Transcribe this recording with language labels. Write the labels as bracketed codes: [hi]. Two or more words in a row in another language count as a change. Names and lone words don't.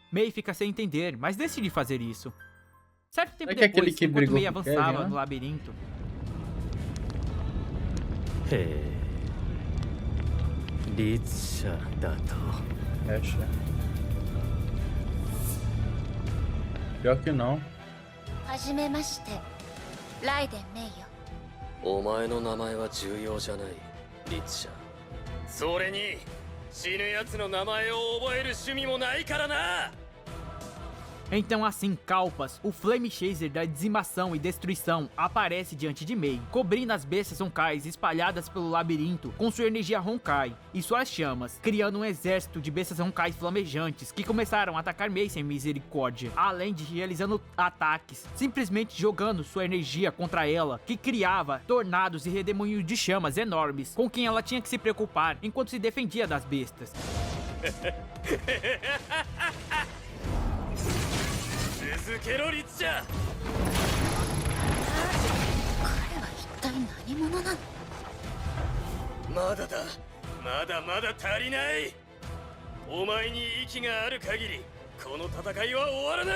[pt] Mei fica sem entender, mas decide fazer isso. Certo tempo depois, enquanto Mei avançava no labirinto, Pior que não. [ja] はじめまして、ライデンメイよ。お前の名前は重要じゃない、リツシャ。それに死ぬ奴の名前を覚える趣味もないからな。 [pt] Então assim, Kalpas, o Flame Chaser da dizimação e destruição, aparece diante de Mei, cobrindo as bestas Honkais espalhadas pelo labirinto com sua energia Honkai e suas chamas, criando um exército de bestas Honkais flamejantes que começaram a atacar Mei sem misericórdia, além de realizando ataques, simplesmente jogando sua energia contra ela, que criava tornados e redemoinhos de chamas enormes, com quem ela tinha que se preocupar enquanto se defendia das bestas. [ja] 続けろリツシャ。彼は一体何者なの？まだだ、まだまだ足りない。お前に息がある限りこの戦いは終わらない。